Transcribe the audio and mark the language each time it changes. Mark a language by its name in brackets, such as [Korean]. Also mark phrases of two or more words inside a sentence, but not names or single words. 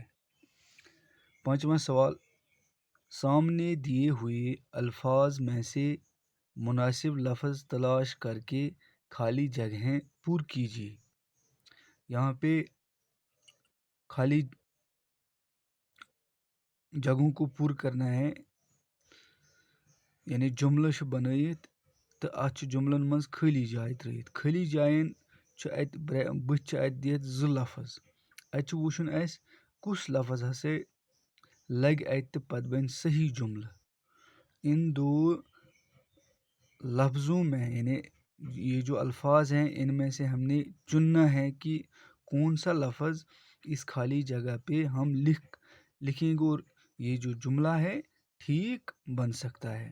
[Urdu] پانچواں سوال، سامنے دیے ہوئے الفاظ میں سے مناسب لفظ تلاش کر کے خالی جگہیں پُر کیجیے. یہاں پہ خالی جگہوں کو پُر کرنا ہے، یعنی [Kashmiri] جملہ بنایِتھ تہ اَتھ جملَن منز خالی جاے ترِتھ. خالی جاین بوتھ دِتھ جو لفظ اَتھ وُچھن اَس کُس لفظ ہسہ لگہ اَتھ پَتہ بنہ صحیح جملہ. [Urdu] ان دو لفظوں میں یعنی یہ جو الفاظ ہیں ان میں سے ہم نے چننا ہے کہ کون سا لفظ اس خالی جگہ پہ ہم لکھیں گے اور یہ جو جملہ ہے ٹھیک بن سکتا ہے.